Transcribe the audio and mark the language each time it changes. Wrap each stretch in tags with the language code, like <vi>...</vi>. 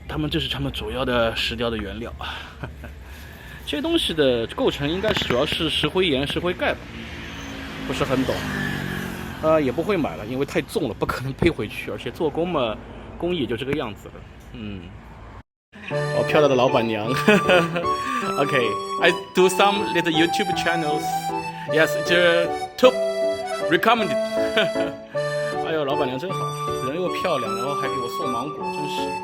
<zh>这是他们主要的石雕的原料。这些东西的构成应该主要是石灰岩、石灰盖吧，不是很懂。也不会买了，因为太重了，不可能背回去，而且做工嘛。工艺也就这个样子了，漂亮的老板娘。</zh> <en>Okay, I do some little YouTube channels. Yes, the top recommended.</en> <zh>哎呦，老板娘真好，人又漂亮，然后还给我送芒果，真是。</zh>